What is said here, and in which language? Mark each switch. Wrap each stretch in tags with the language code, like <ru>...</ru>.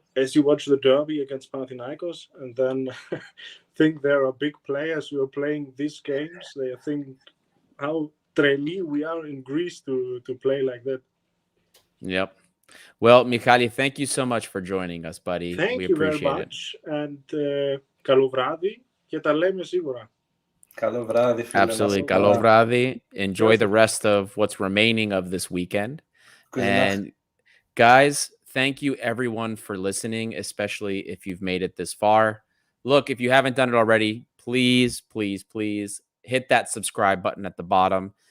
<en>As you watch the derby against Panetolikos, and then think there are big players who are playing these games, they think how treli we are in Greece to play like that. Yep. Well, Michali, thank you so much for joining us, buddy. Thank you very much.</en> <el>And καλό βράδυ και τα λέμε σίγουρα. Καλό βράδυ.</el> <en>Absolutely.</en> <el>Καλό βράδυ.</el> <en>Enjoy the rest of what's remaining of this weekend. And guys, thank you everyone for listening, especially if you've made it this far. Look, if you haven't done it already, please hit that subscribe button at the bottom.</en>